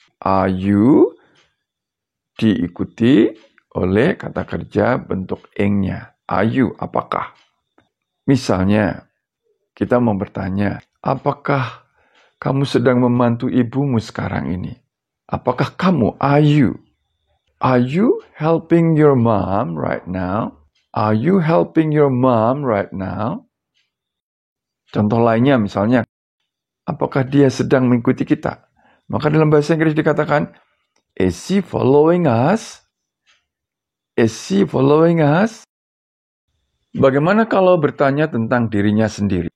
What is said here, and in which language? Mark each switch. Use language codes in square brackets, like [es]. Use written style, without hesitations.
[en] Are you [id] diikuti oleh kata kerja bentuk ing-nya. [en] Are you, [id] apakah? Misalnya, kita mau bertanya, apakah kamu sedang membantu ibumu sekarang ini? Apakah kamu, are you? [en] Are you helping your mom right now? Are you helping your mom right now? [id] Contoh lainnya misalnya, apakah dia sedang mengikuti kita? Maka dalam bahasa Inggris dikatakan, [en] is he following us? Is he following us? [id] Bagaimana kalau bertanya tentang dirinya sendiri?